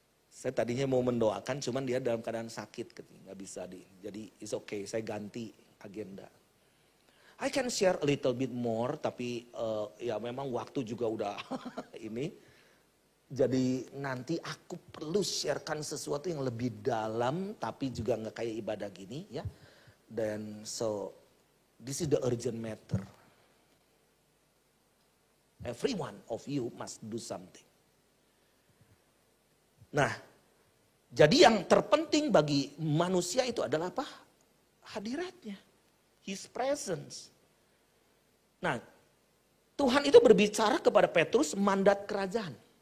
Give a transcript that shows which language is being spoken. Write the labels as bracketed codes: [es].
[id] Saya tadinya mau mendoakan, cuman dia dalam keadaan sakit, nggak bisa jadi [en] it's okay, [id] saya ganti agenda. [en] I can share a little bit more, [id] tapi ya memang waktu juga udah ini. Jadi nanti aku perlu sharekan sesuatu yang lebih dalam, tapi juga nggak kayak ibadah gini ya. Dan [en] so this is the urgent matter. Every one of you must do something. [id] Nah, jadi yang terpenting bagi manusia itu adalah apa? Hadiratnya. [en] His presence. [id] Nah, Tuhan itu berbicara kepada Petrus mandat kerajaan.